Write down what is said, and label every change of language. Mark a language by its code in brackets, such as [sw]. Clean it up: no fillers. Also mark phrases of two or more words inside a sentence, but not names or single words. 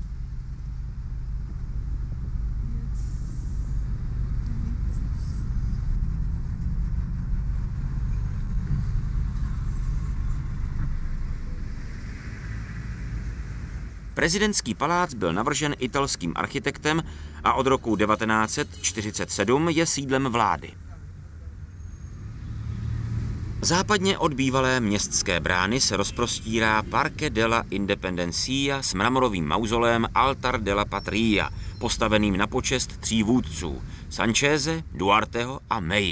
[cs] Prezidentský palác byl navržen italským architektem a od roku 1947 je sídlem vlády. Západně od bývalé městské brány se rozprostírá Parque della Independencia s mramorovým mauzolem Altar della Patria, postaveným na počest 3 vůdců – Sancheze, Duarteho a May.